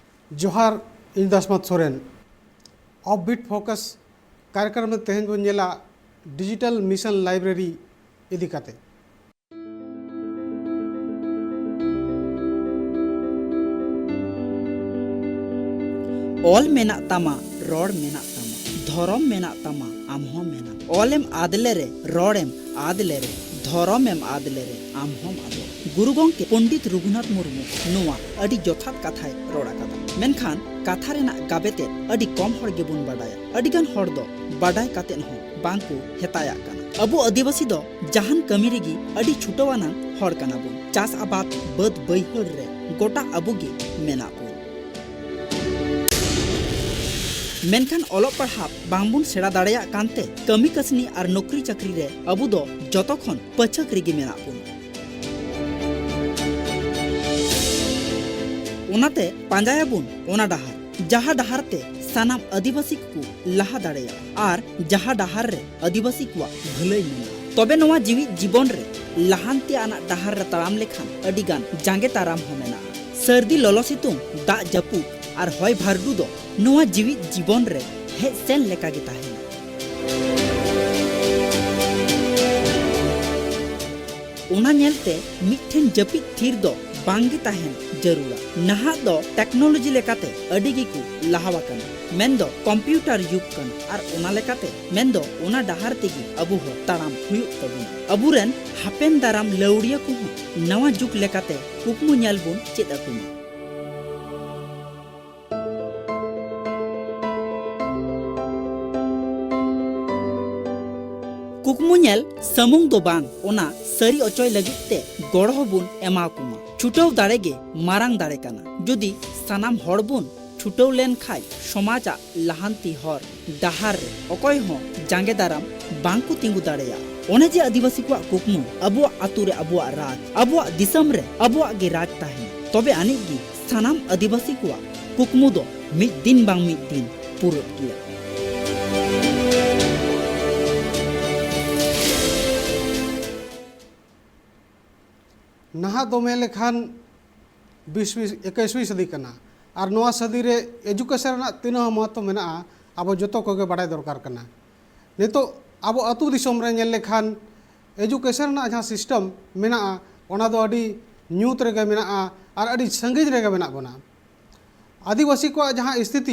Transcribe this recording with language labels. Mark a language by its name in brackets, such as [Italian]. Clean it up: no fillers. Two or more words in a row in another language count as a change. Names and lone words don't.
[Santali] जोहार इन दसमत सोरेन ऑफ बीट फोकस कार्यक्रम में तेहन बन जेला डिजिटल मिशन लाइब्रेरी इदी काते ऑल मेना तमा रोड मेना तमा धरम मेना तमा आमहोम मेना ऑलम आदले रे रोडम आदले रे धरमेम आदले रे आमहोम आदो गुरु गंके पंडित रघुनाथ मुर्मू नोआ अडी जथात कथाय रोड़ा कदा मेनखान कथा रेना गाबेते अडी कम हर गेबुन बाडाया अडीगान हर दो बाडाय कातेन हो बांकु हेताया काना अबु आदिवासी दो जहान कमी रेगी अडी छुटवाना हर काना बुन चास आबाद बद बैहर रे गोटा अबुगे मेना को मेनखान ओलग पढ़ा बांगबुन सेड़ा दाड़ेया कानते कमी कसनी और नौकरी चाकरी रे अबु दो जतो खन पछक रेगी मेना बुन ओनाते पांजायाबुन ओना डहार जहा डहार ते सानाम आदिवासी को लहा दाड़ेया और जहा डहार रे आदिवासी को भलाई मेना तबे नवा जीवी जीवन रे लहानते आना डहार रे ताराम लेखान अडिगान जांगे ताराम हो मेना सर्दी ललो सितुंग दा जपु और हय भारडू दो नवा जीवी जीवन रे हे सेन लेका गे ताहेना ओना नेलते मिठेन जपी थीर दो बांगे ताहेन जरूरा नहा दो टेक्नोलॉजी लेकाते अडिगी को लहावा कना मेन दो कंप्यूटर युग कना और ओना लेकाते मेन दो ओना डहार तेगी अबु हो ताराम हुयु तबुन अबुरेन हापेन दाराम लौड़िया को नवा जुग लेकाते कुकमु नेलबुन चेद अकुमा कुकमुनेल समूंग दो बांग ओना सरी अचोय लगिते गड़ो बुन एमाकुमा छुटव दाड़ेगे मारांग दाड़े काना जुदी सानाम हड़बुन छुटव लेन खाय समाजा लहांती हर डहार रे अकय हो जांगे दाराम बांकु तिंगु दाड़ेया ओने जे आदिवासी को कुकमु अबुआ आतु रे अबुआ राज अबुआ दिसम रे अबुआ गे राज ताहे तबे आनिगी सानाम आदिवासी को कुकमु दो मिद दिन बांग मिद दिन पुरत किया नहा दोमे लेखान 21वीं सदी कना और नवा सदी रे एजुकेशन तीना महत्व मेना अब जोतो को बाड़ाय दरकार कना नितो अब अतु दिसम रे नेल लेखान एजुकेशन जहाँ सिस्टम मेना ओना दो अडी न्यूत रेगे मेना और अडी संगीज रेगे मेना बना आदिवासी को जहाँ स्थिति